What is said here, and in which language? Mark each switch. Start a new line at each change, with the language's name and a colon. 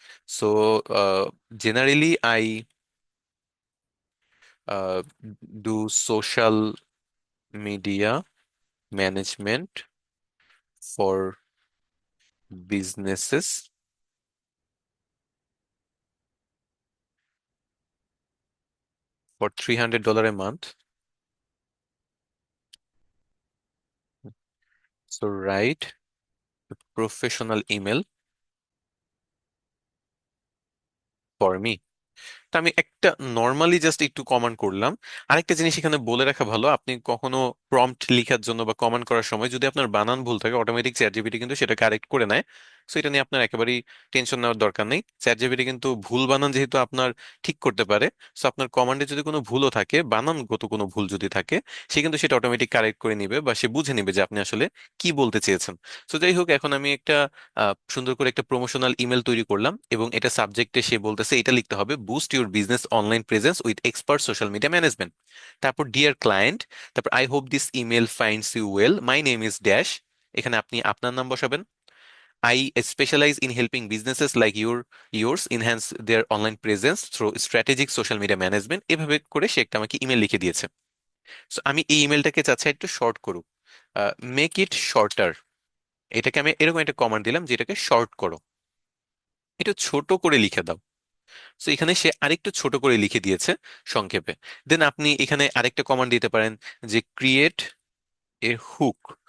English: So generally I do social media management for businesses for $300 a month. So write a professional email for me.
Bangla: তা আমি একটা normally just একটু command করলাম। আরেকটা জিনিস এখানে বলে রাখা ভালো, আপনি কখনো প্রম্পট লেখার জন্য বা কমান্ড করার সময় যদি আপনার বানান ভুল থাকে, অটোমেটিক চ্যাট জিপিটি কিন্তু সেটা কারেক্ট করে নেয়। সো এটা নিয়ে আপনার একেবারেই টেনশন নেওয়ার দরকার নেই। চ্যাট জিপিটি কিন্তু ভুল বানান যেহেতু আপনার ঠিক করতে পারে, সো আপনার কমান্ডে যদি কোনো ভুলও থাকে, বানানগত কোনো ভুল যদি থাকে, সে কিন্তু সেটা অটোমেটিক কারেক্ট করে নিবে বা সে বুঝে নিবে যে আপনি আসলে কি বলতে চেয়েছেন। সো যাই হোক, এখন আমি একটা সুন্দর করে একটা প্রমোশনাল ইমেল তৈরি করলাম এবং এটা সাবজেক্টে সে বলতেছে এটা লিখতে হবে
English: Boost your business online presence with expert social media management. তারপর dear client, তারপর I hope this email finds you well, my name is dash,
Bangla: এখানে আপনি আপনার নাম বসাবেন।
English: I specialize in helping businesses like yours enhance their online presence through strategic social media management।
Bangla: এভাবে করে সে একটা আমাকে ইমেল লিখে দিয়েছে। সো আমি এই ইমেলটাকে চাচ্ছি একটু শর্ট করুক,
English: Make it shorter.
Bangla: এটাকে আমি এরকম একটা কমান্ড দিলাম যে এটাকে শর্ট করো, এটা ছোট করে লিখে দাও। সো এখানে সে আরেকটু ছোট করে লিখে দিয়েছে সংক্ষেপে। দেন আপনি এখানে আরেকটা কমান্ড দিতে পারেন যে
English: Create a hook.